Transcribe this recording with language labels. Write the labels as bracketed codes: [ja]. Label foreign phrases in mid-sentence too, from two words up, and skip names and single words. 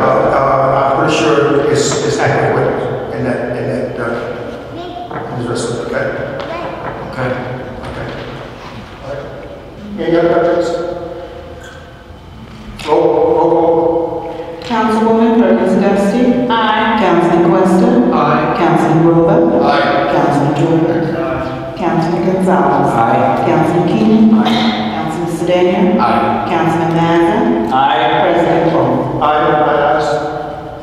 [en] I'm pretty sure it's accurate in that okay? Okay. All right. Any other questions? Roll. Councilwoman Perkins Dusty. Aye. Councilman Questa. Aye. Councilman Grover. Aye. Councilman Torres. Councilman Gonzalez. Aye. Councilman Keenan. Councilman Sedan. Aye. Councilman Mazza. Aye. President Cole. Aye.